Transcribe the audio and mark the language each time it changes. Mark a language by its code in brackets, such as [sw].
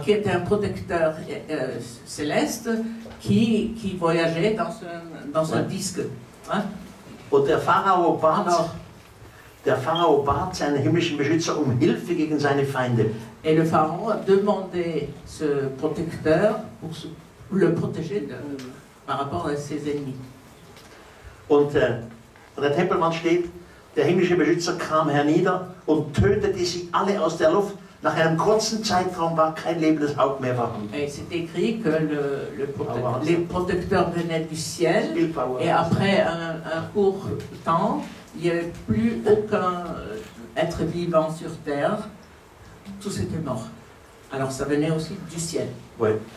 [fr] Qui était un protecteur céleste qui voyageait dans un disque. Hein? [de] Und der Pharao bat seinen himmlischen Beschützer Hilfe gegen seine Feinde. [fr] Et le pharaon a demandé ce protecteur pour le protéger par rapport à ses ennemis. [de] Und an der Tempelwand steht, der himmlische Beschützer kam hernieder und tötete sie alle aus der Luft. Nach einem kurzen Zeitraum war kein lebendes Haupt mehr vorhanden. [fr] Et c'est écrit que les protecteurs venaient du ciel et après un court temps, il n'y avait plus aucun être vivant sur terre. Tous étaient morts. Alors ça venait aussi du ciel. Oui.